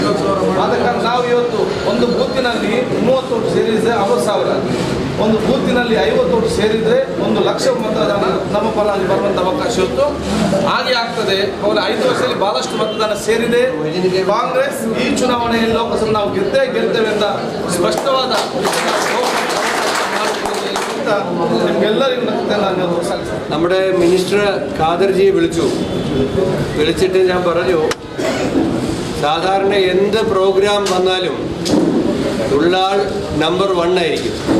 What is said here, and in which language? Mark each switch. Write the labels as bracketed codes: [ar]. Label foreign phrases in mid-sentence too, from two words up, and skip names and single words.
[kn] ಆದ ಕಾರಣ ನಾವು ಇವತ್ತು ಒಂದು ಬೂತಿನಲ್ಲಿ 30 ಓಟು ಸೇರಿದರೆ 60,000, ಒಂದು ಬೂತಿನಲ್ಲಿ 50 ಓಟು ಸೇರಿದರೆ 1 ಲಕ್ಷ ಮತದಾನ ನಮ್ಮ ಪರವಾಗಿ ಬರುವಂಥ ಅವಕಾಶ ಇವತ್ತು ಹಾಗೆ ಆಗ್ತದೆ. ಅವರ 5 ವರ್ಷದಲ್ಲಿ ಬಹಳಷ್ಟು ಮತದಾನ ಸೇರಿದೆ. ಕಾಂಗ್ರೆಸ್ ಈ ಚುನಾವಣೆಯಲ್ಲಿ ಲೋಕಸಭೆ ನಾವು ಗೆಲ್ತೇವೆ ಅಂತ സ്പഷ്ടവാദ [ml] നമ്മുടെ മിനിസ്റ്റർ ഖാദർജിയെ വിളിച്ചിട്ട് ഞാൻ പറഞ്ഞു, സാധാരണ എന്ത് പ്രോഗ്രാം വന്നാലും ഉള്ളാൾ നമ്പർ 1 ആയിരിക്കും.